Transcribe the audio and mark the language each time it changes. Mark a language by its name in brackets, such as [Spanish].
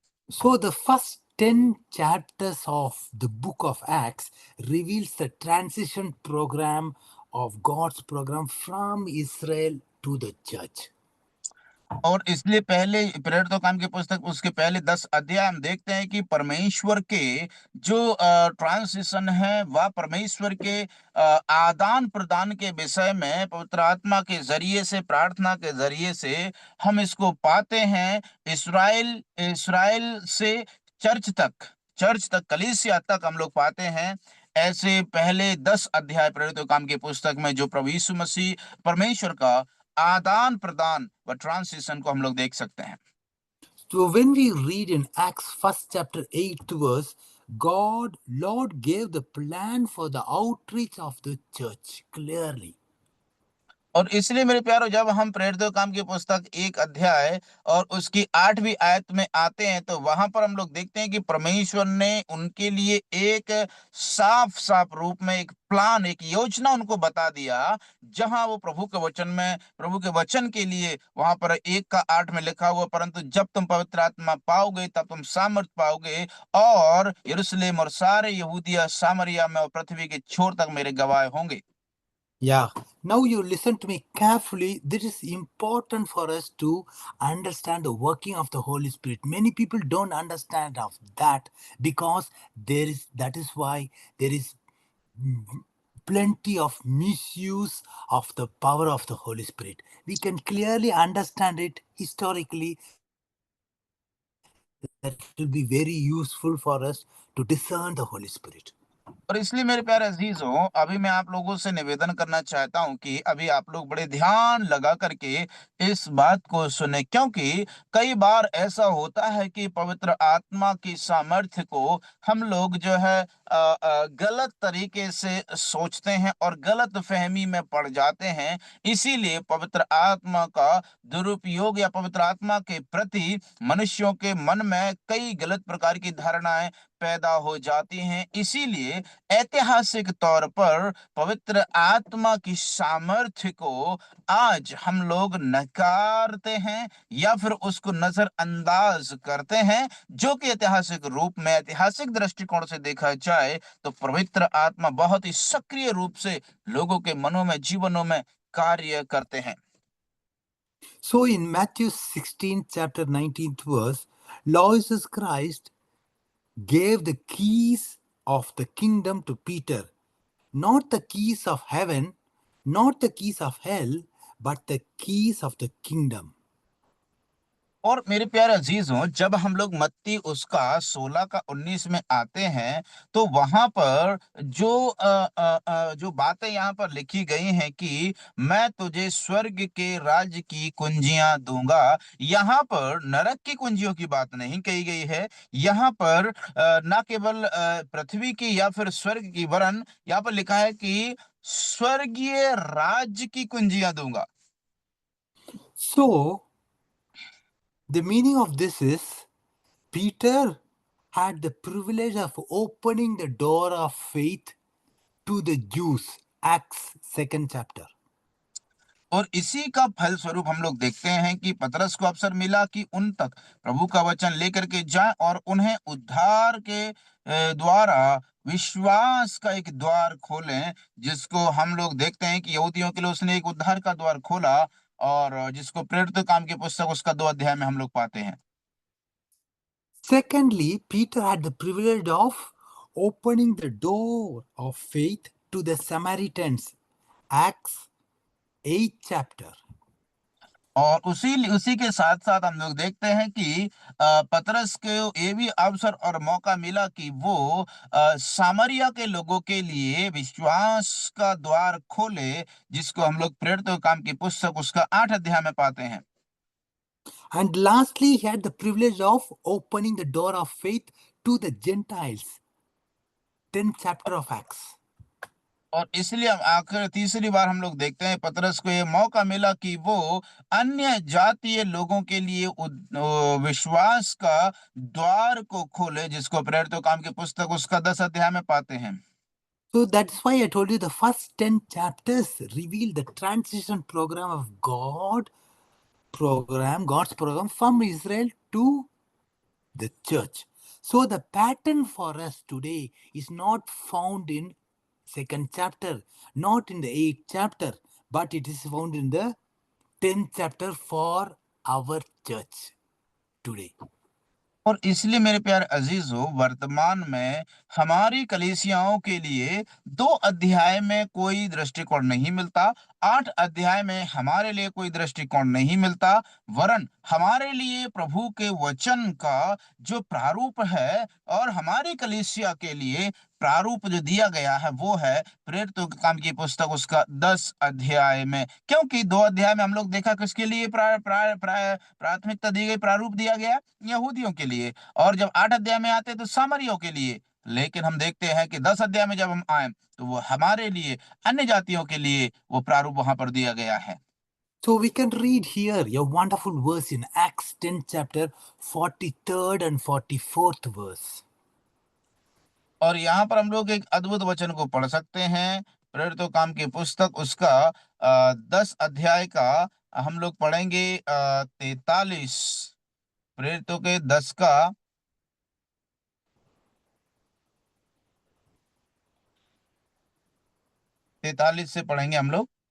[English] So the first 10 chapters of the book of Acts reveals the transition program of God's program from Israel to the church. [Hindi] और इसलिए पहले प्रेरितों काम की पुस्तक उसके पहले 10 अध्याय हम देखते हैं कि परमेश्वर के जो ट्रांजिशन है वह परमेश्वर के आदान प्रदान के विषय में पवित्र आत्मा के जरिए से प्रार्थना के जरिए से हम इसको पाते हैं। इस्राएल इस्राएल से चर्च तक कलीसिया तक हम लोग पाते हैं। ऐसे पहले 10 अध्याय प्रेरितों काम की पुस्तक में जो प्रभु यीशु मसीह परमेश्वर का आदान प्रदान व ट्रांसिशन को हम लोग देख सकते हैं। [English] So when we read in Acts 1st chapter 8th verse, Lord gave the plan for the outreach of the church clearly. [Hindi] और इसलिए मेरे प्यारो जब हम प्रेरितों काम की पुस्तक 1 अध्याय और उसकी 8वीं आयत में आते हैं तो वहां पर हम लोग देखते हैं कि परमेश्वर ने उनके लिए एक साफ रूप में एक प्लान एक योजना उनको बता दिया, जहां वो प्रभु के वचन के लिए वहां पर 1 का 8 में लिखा हुआ, परंतु जब तुम पवित्र आत्मा पाओगे तब तुम सामर्थ पाओगे और यरूशलेम और सारे यहूदिया सामरिया में और पृथ्वी के छोर तक मेरे गवाह होंगे। [English] Yeah, now you listen to me carefully. This is important for us to understand the working of the Holy Spirit. Many people don't understand of that because that is why there is plenty of misuse of the power of the Holy Spirit. We can clearly understand it historically. That will be very useful for us to discern the Holy Spirit. [Hindi] और इसलिए मेरे प्यारे अजीजों, अभी मैं आप लोगों से निवेदन करना चाहता हूं कि अभी आप लोग बड़े ध्यान लगा करके इस बात को सुने, क्योंकि कई बार ऐसा होता है कि पवित्र आत्मा की सामर्थ्य को हम लोग जो है गलत तरीके से सोचते हैं और गलत फहमी में पड़ जाते हैं। इसीलिए पवित्र आत्मा का दुरुपयोग या पवित्र आत्मा के प्रति मनुष्यों के मन में कई गलत प्रकार की धारणाएं पैदा हो जाती हैं। इसीलिए ऐतिहासिक तौर पर पवित्र आत्मा की सामर्थ्य को आज हम लोग नकारते हैं या फिर उसको नजरअंदाज करते हैं, जो कि ऐतिहासिक रूप में ऐतिहासिक दृष्टिकोण से देखा जाए तो पवित्र आत्मा बहुत ही सक्रिय रूप से लोगों के मनों में जीवनों में कार्य करते हैं। [English] So in Matthew 16 chapter 19th verse, Lord Jesus Christ gave the keys of the kingdom to Peter, not the keys of heaven, not the keys of hell, but the keys of the kingdom. [Hindi] और मेरे प्यारे अजीजों, जब हम लोग मत्ती उसका 16 का 19 में आते हैं तो वहां पर जो बातें यहाँ पर लिखी गई हैं कि मैं तुझे स्वर्ग के राज्य की कुंजियां दूंगा, यहाँ पर नरक की कुंजियों की बात नहीं कही गई है। यहाँ पर न केवल पृथ्वी की या फिर स्वर्ग की, वरन यहाँ पर लिखा है कि स्वर्गीय राज्य की कुंजियां दूंगा। [English] So the meaning of this is Peter had the privilege of opening the door of faith to the Jews, Acts 2nd chapter. [Hindi] और इसी का फल स्वरूप हम लोग देखते हैं कि पतरस को अवसर मिला कि उन तक प्रभु का वचन लेकर के जाए और उन्हें उद्धार के द्वारा विश्वास का एक द्वार खोलें, जिसको हम लोग देखते हैं कि यहूदियों के लिए उसने एक उद्धार का द्वार खोला, और जिसको प्रेरित काम की पुस्तक उसका 2 अध्याय में हम लोग पाते हैं। [English] Secondly, Peter had the privilege of opening the door of faith to the Samaritans. Acts 8th chapter. [Hindi] और उसी के साथ साथ हम लोग देखते हैं कि पतरस को ये भी अवसर और मौका मिला कि वो सामरिया के लोगों के लिए विश्वास का द्वार खोले, जिसको हम लोग प्रेरितों के काम की पुस्तक उसका 8 अध्याय में पाते हैं। [English] And lastly, he had the privilege of opening the door of faith to the Gentiles. 10th chapter of Acts. [Hindi] और इसलिए हम आखिर तीसरी बार हम लोग देखते हैं पतरस को ये मौका मिला कि वो अन्य जातीय लोगों के लिए विश्वास का द्वार को खोले, जिसको प्रेरितों काम की पुस्तक उसका 10 अध्याय में पाते हैं। [English] So that's why I told you the first 10 chapters reveal the transition program of God's program from Israel to the church. So the pattern for us today is not found in 2nd chapter, not in the 8th chapter, but it is found in the 10th chapter for our church today. [Hindi] और इसलिए मेरे प्यारे अजीजों, वर्तमान में हमारी कलीसियाओं के लिए 2 अध्याय में कोई दृष्टिकोण नहीं मिलता, 8 अध्याय में हमारे लिए कोई दृष्टिकोण नहीं मिलता, वरन हमारे लिए प्रभु के वचन का जो प्रारूप है और हमारी कलीसिया के लिए प्रारूप जो दिया गया है वो है प्रेरितों के काम की पुस्तक उसका 10 अध्याय में। क्योंकि 2 अध्याय में हम लोग देखा किसके लिए प्राथमिकता दी गई, प्रारूप दिया गया यहूदियों के लिए, और जब 8 अध्याय में आते तो सामरियों के लिए। लेकिन हम देखते हैं कि 10 अध्याय में जब हम आए तो वो हमारे लिए, अन्य जातियों के लिए वो प्रारूप वहां पर दिया गया है। [English] So we can read here a wonderful verse in Acts 10th chapter, 43rd and 44th verse. [Hindi] और यहाँ पर हम लोग एक अद्भुत वचन को पढ़ सकते हैं, प्रेरितों काम की पुस्तक उसका 10 अध्याय का हम लोग पढ़ेंगे 43, प्रेरितों के 10 का 43 से पढ़ेंगे हम लोग।